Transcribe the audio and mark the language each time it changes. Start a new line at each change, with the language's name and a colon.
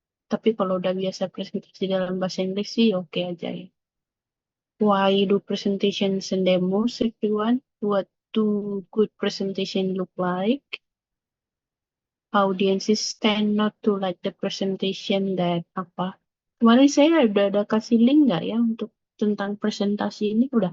Indonesian: Tapi kalau udah biasa presentasi dalam bahasa Inggris sih oke aja ya.
English: Why do presentations and demos, everyone? What do good presentation look like? Audiences tend not to like the presentation that apa.
Indonesian: Kemarin saya udah ada kasih link nggak ya untuk tentang presentasi ini?